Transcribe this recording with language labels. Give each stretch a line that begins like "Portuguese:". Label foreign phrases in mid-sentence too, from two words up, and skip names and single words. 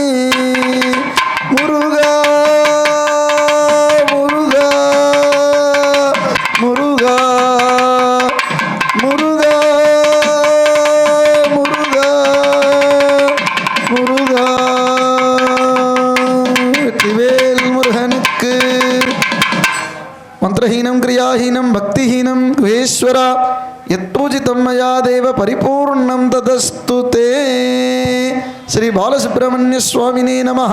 Tamil: முருகா முருகா முருகா முருகா முருகா முருகா வெற்றிவேல் முருகனுக்கு.
Sanskrit: मन्त्रहीनम् क्रियाहीनम् भक्तिहीनम् गुहेश्वरा यत्पूज सूचितं मया देव परिपूर्णं तदस्तु ते। श्री बालसुब्रह्मण्य स्वामिने नमः।